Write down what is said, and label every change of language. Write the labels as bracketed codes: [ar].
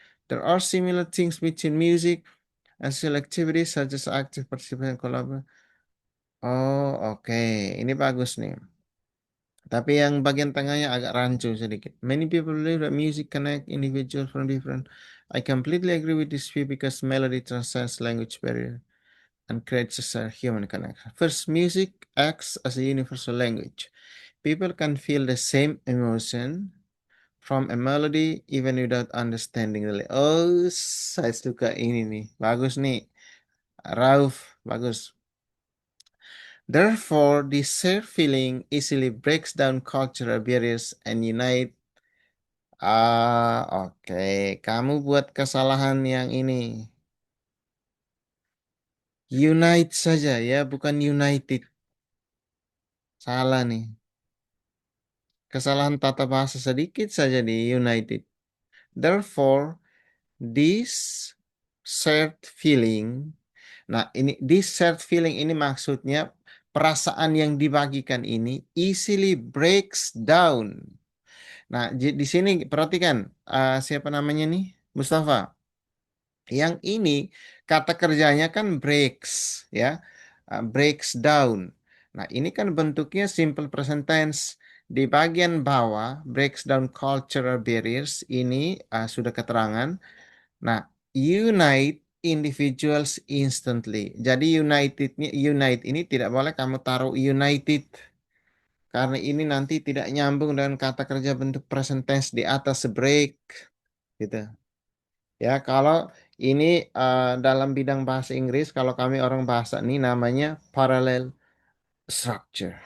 [en] There are similar things between music and social activities such as active participation and collaboration. [id] Oh, oke. Ini bagus nih. Tapi yang bagian tengahnya agak rancu sedikit. [en] Many people believe that music connect individuals from different. I completely agree with this view because melody transcends language barrier and creates a human connection. First, music acts as a universal language. People can feel the same emotion from a melody even without understanding the lyrics. [id] Oh, saya suka ini nih. Bagus nih. Rauf, bagus. [en] Therefore, this shared feeling easily breaks down cultural barriers and unite. [id] Oke. Kamu buat kesalahan yang ini. Unite saja ya, bukan united. Salah nih. Kesalahan tata bahasa sedikit saja di united. [en] Therefore, this shared feeling. [id] Nah, [en] this shared feeling [id] ini maksudnya perasaan yang dibagikan ini [en] easily breaks down. [id] Nah, di sini perhatikan siapa namanya nih? Mustafa. Yang ini kata kerjanya kan breaks ya. [en] Breaks down. [id] Nah, ini kan bentuknya simple present tense. Di bagian bawah breaks down cultural barriers ini sudah keterangan. [en] Nah, unite individuals instantly. [id] Jadi unite ini tidak boleh kamu taruh united karena ini nanti tidak nyambung dengan kata kerja bentuk present tense di atas break gitu. Ya, kalau ini dalam bidang bahasa Inggris, kalau kami orang bahasa ini namanya parallel structure.